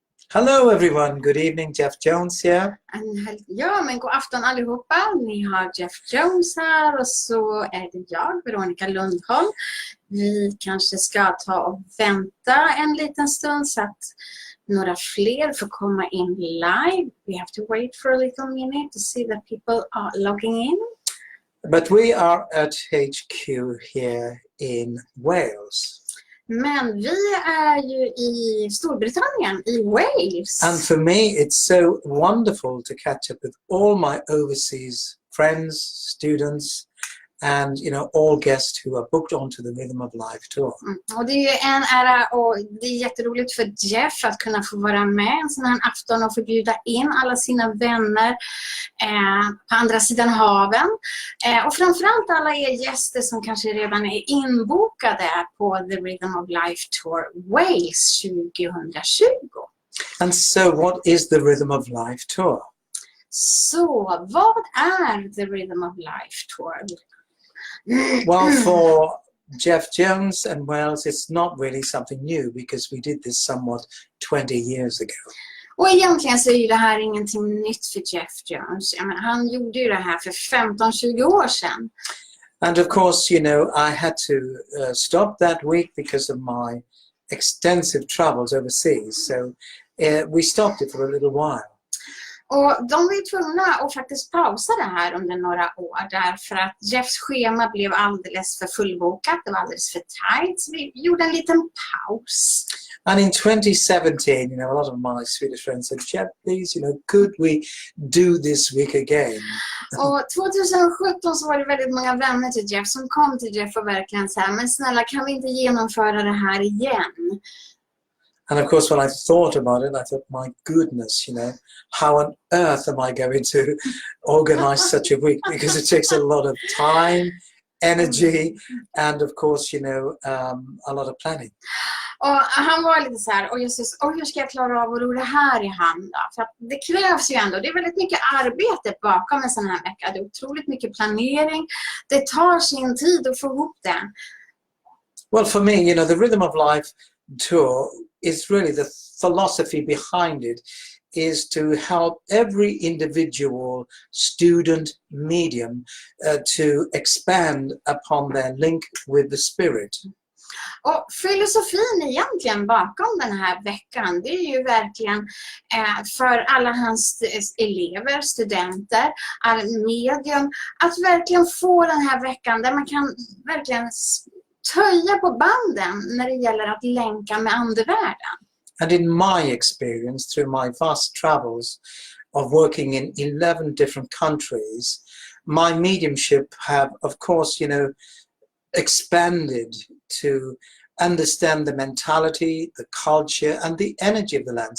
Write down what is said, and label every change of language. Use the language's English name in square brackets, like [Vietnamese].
[English] Hello everyone, good evening, Jeff Jones here. [Swedish] Ja, men god afton allihopa. Ni har Jeff Jones här och så är det jag, Veronica Lundholm. Vi kanske ska ta och vänta en liten stund så att några fler får komma in live. [English] We have to wait for a little minute to see that people are logging in. But we are at HQ here in Wales. [Swedish] Men vi är ju i Storbritannien, i Wales. [English] And for me, it's so wonderful to catch up with all my overseas friends, students, and all guests who are booked onto the Rhythm of Life tour. [Swedish] Och det är ju en ära och det är jätteroligt för Jeff att kunna få vara med en sån här afton och få bjuda in alla sina vänner på andra sidan haven. Och framförallt alla er gäster som kanske redan är inbokade på The Rhythm of Life Tour Wales 2020. [English] And so what is the Rhythm of Life tour? [Swedish] Så vad är The Rhythm of Life Tour? [English] Well, for Jeff Jones and Wales, it's not really something new because we did this somewhat 20 years ago. [Swedish] Och egentligen så är ju det här ingenting nytt för Jeff Jones. Han gjorde ju det här för 15-20 år sedan. [English] And of course, I had to stop that week because of my extensive travels overseas. So we stopped it for a little while. [Swedish] Och de var ju tvungna att faktiskt pausa det här under några år därför att Jeffs schema blev alldeles för fullbokat, det var alldeles för tight, så vi gjorde en liten paus. [English] And in 2017, a lot of my Swedish friends said, Jeff, please, could we do this week again? [Swedish] Och 2017 så var det väldigt många vänner till Jeff som kom till Jeff och verkligen sa, men snälla kan vi inte genomföra det här igen? [English] And of course, when I thought about it, I thought, my goodness, how on earth am I going to organize such a week? Because it takes a lot of time, energy, and of course, a lot of planning. [Swedish] Och han var lite så här, Jesus, hur ska jag klara av att ro det här i hand då? För att det krävs ju ändå, det är väldigt mycket arbete bakom en sån här vecka. Det är otroligt mycket planering. Det tar sin tid att få ihop det. [English] Well, for me, the Rhythm of Life tour is really the philosophy behind it is to help every individual student medium to expand upon their link with the spirit. [Swedish] Och filosofin egentligen bakom den här veckan, det är ju verkligen för alla hans elever, studenter, all medium, att verkligen få den här veckan där man kan verkligen töja på banden när det gäller att länka med andevärlden. [English] And in my experience, through my vast travels of working in 11 different countries, my mediumship have, of course, expanded to understand the mentality, the culture, and the energy of the land.